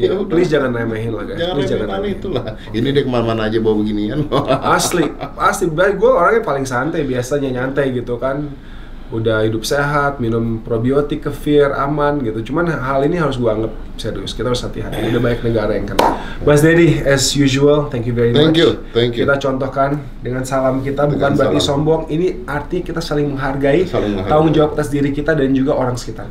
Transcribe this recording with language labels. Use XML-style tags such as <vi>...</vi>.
<id>please jangan remehin lah guys. Jangan remehin itulah. Ini dia kemana-mana aja bawa beginian. Asli. Gue orangnya paling santai, biasanya nyantai gitu kan. Udah hidup sehat, minum probiotik, kefir, aman gitu. Cuman hal ini harus gue anggap serius. Kita harus hati-hati. Ada banyak negara yang kena.</id> <en>Mas Dedi, as usual, thank you very much. Thank you.</en> <id>Kita contohkan dengan salam kita, bukan berarti sombong. Ini arti kita saling menghargai, tanggung jawab atas diri kita dan juga orang sekitar.</id>